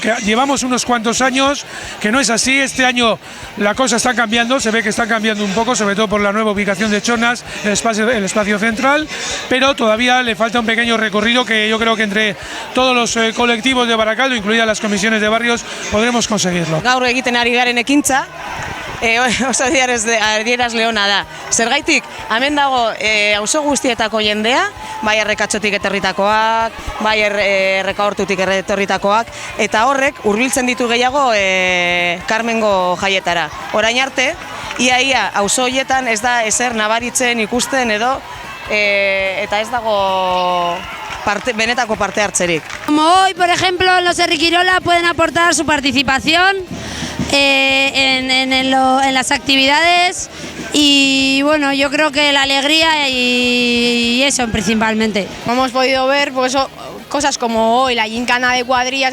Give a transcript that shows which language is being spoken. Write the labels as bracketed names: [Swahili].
[Spanish] Que llevamos unos cuantos años que no es así. Este año la cosa está cambiando, se ve que está cambiando un poco, sobre todo por la nueva ubicación de Chonas, el espacio central, pero todavía le falta un pequeño recorrido que yo creo que entre todos los colectivos de Baracaldo, incluidas las comisiones de barrios, podremos conseguirlo. [Basque] Gaur egiten ari garen ekintza, oso adierazle ona da. Zergaitik, hemen dago auzo guztietako jendea, bai Errekatxotik etorritakoak, bai Errekahortutik etorritakoak, eta horrek hurbiltzen ditu gehiago Karmengo jaietara. Orain arte, ia auzo horietan ez da ezer nabaritzen ikusten edo, eta ez dago benetako parte hartzerik. [Spanish] Como hoy, por ejemplo, los Herrikirola pueden aportar su participación en las actividades, y bueno, yo creo que la alegría y eso principalmente. Hemos podido ver pues, cosas como hoy, la gincana de cuadrillas.